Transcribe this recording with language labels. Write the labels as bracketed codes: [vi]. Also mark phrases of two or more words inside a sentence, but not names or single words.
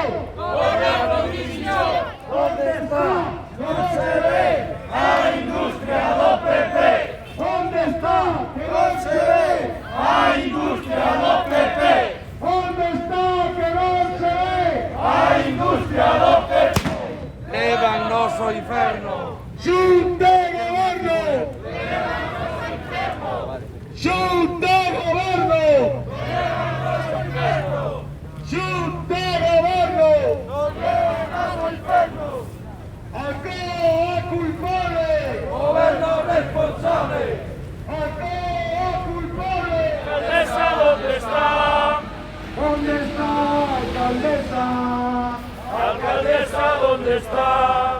[es] ¡Gobierno de división! ¿dónde está? ¡No se ve! [gl] ¡A industria do PP! [es] ¿Dónde está? Que no se ve. [gl] ¡A industria do PP! [es] ¿Dónde está? Que no se ve. [gl] ¡A industria do PP! ¡Lévanos ao inferno! ¡Xunta de Goberno! ¡Xunta de Goberno! ¡Xunta de Goberno! ¡Lévanos ao inferno! [es] ¡Acá a culpable! ¡Gobierno responsable! ¡Acá a culpable! ¡Alcaldesa, ¿dónde está? ¿Dónde está, alcaldesa? ¡Alcaldesa, ¿dónde está?